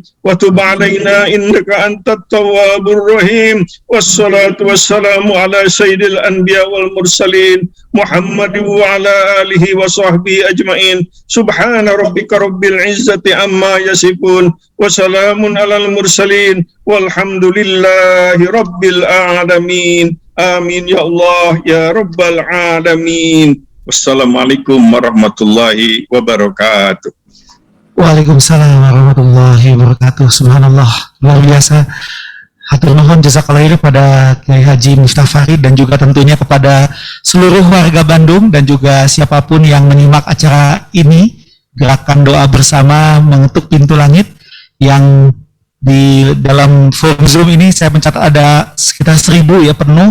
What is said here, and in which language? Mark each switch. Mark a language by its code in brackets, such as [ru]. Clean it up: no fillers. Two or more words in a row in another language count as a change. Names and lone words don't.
[ar] وتب علينا إنك أنت التواب الرحيم والصلاة والسلام على سيد الأنبياء والمرسلين محمد وعلى آله وصحبه أجمعين سبحان ربك رب العزة عما يصفون وسلام على المرسلين والحمد لله رب العالمين آمين يا الله يا رب العالمين والسلام عليكم ورحمة الله وبركاته. وعليكم السلام ورحمة الله وبركاته. [id] Subhanallah, luar biasa. [su] Hatur nuhun [ar] جزاك الله خيرا [id] pada Kiai Haji Miftah Farid dan juga tentunya kepada seluruh warga Bandung dan juga siapapun yang menyimak acara ini, gerakan doa bersama mengetuk pintu langit yang di dalam forum Zoom ini saya mencatat ada sekitar 1000 ya penuh.